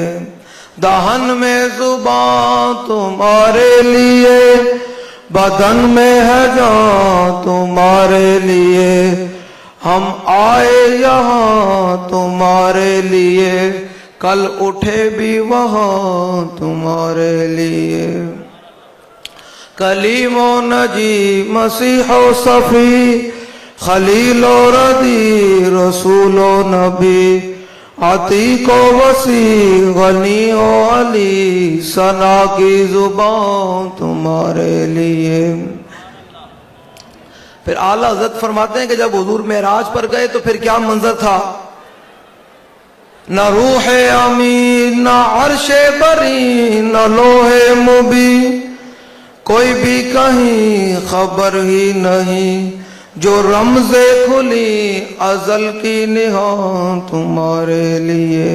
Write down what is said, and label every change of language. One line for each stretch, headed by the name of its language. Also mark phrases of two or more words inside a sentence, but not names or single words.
Urdu: دہن میں زبان تمہارے لیے، بدن میں ہے جان تمہارے لیے. ہم آئے یہاں تمہارے لیے، کل اٹھے بھی وہاں تمہارے لیے. کلیم و نجی مسیح و صفی خلیل و ردی رسول و نبی عتیق و وسیع غنی و علی ثنا کی زبان تمہارے لیے. پھر اعلیٰ حضرت فرماتے ہیں کہ جب حضور معراج پر گئے تو پھر کیا منظر تھا. نہ روح امین نہ عرش بری نہ لوح مبین، کوئی بھی کہیں خبر ہی نہیں، جو رمز کھلی ازل کی نہاں تمہارے لیے۔